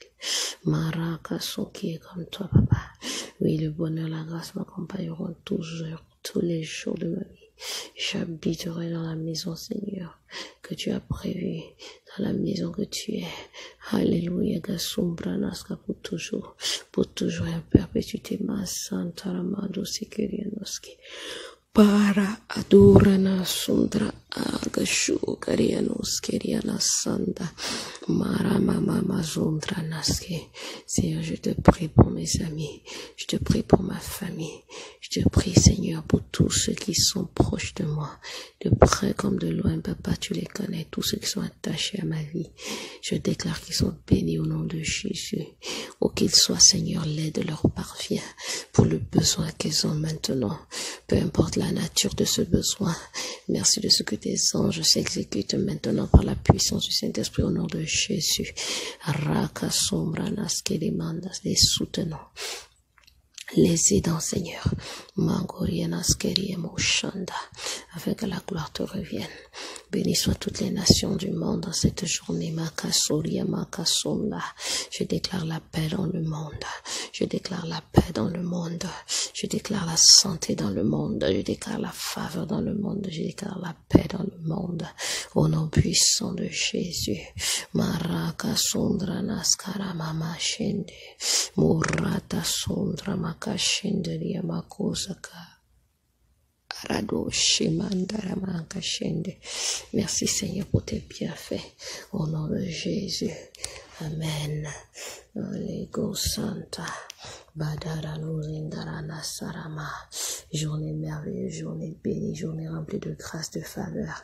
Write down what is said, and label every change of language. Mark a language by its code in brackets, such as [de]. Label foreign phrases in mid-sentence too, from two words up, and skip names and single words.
[fr] Maraka son qui est comme toi, papa. Oui, le bonheur, la grâce m'accompagneront toujours, tous les jours de ma vie. J'habiterai dans la maison, Seigneur, que tu as prévue, dans la maison que tu es. Alléluia, Gasumbranaska pour toujours et en perpétuité. Ma Santa Ramado Sikirianoski. Para adorana sundra agashu karianos keriana sanda marama mama zondra naske. Seigneur, je te prie pour mes amis, je te prie pour ma famille, je te prie, Seigneur, pour tous ceux qui sont proches de moi. de près comme de loin, Papa, tu les connais, tous ceux qui sont attachés à ma vie. Je déclare qu'ils sont bénis au nom de Jésus. Oh, qu'ils soient, Seigneur, l'aide leur parvient pour le besoin qu'ils ont maintenant. Peu importe la nature de ce besoin. Merci de ce que tes anges s'exécutent maintenant par la puissance du Saint-Esprit au nom de Jésus. Raka sombra naske demandas, les soutenons. Les aidants, Seigneur, afin que la gloire te revienne. Bénis soient toutes les nations du monde dans cette journée. Je déclare la paix dans le monde. Je déclare la paix dans le monde. Je déclare la santé dans le monde. Je déclare la faveur dans le monde. Je déclare la paix dans le monde. Au nom puissant de Jésus. Maraka sondra naskara mama shende. Murata sondra makashende riamakozaka. Merci Seigneur pour tes bienfaits. Au nom de Jésus. Amen. Lego Santa. Journée merveilleuse, journée bénie, journée remplie de grâce, de faveur.